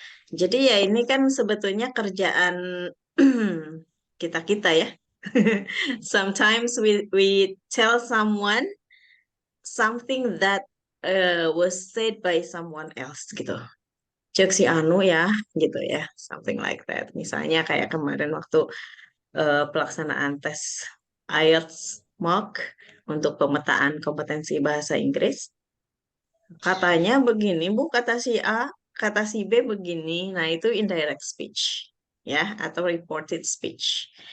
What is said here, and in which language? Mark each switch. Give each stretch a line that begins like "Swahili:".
Indonesian: Jadi ya ini kan sebetulnya kerjaan kita-kita ya.
English: Sometimes we tell someone something that was said by someone else gitu.
Indonesian: Cek si Anu ya, gitu ya,
English: something like that.
Indonesian: Misalnya kayak kemarin waktu pelaksanaan tes IELTS mock untuk pemetaan kompetensi bahasa Inggris. Katanya begini, Bu, kata si A, kata si B begini. Nah, itu indirect speech, ya, atau reported speech.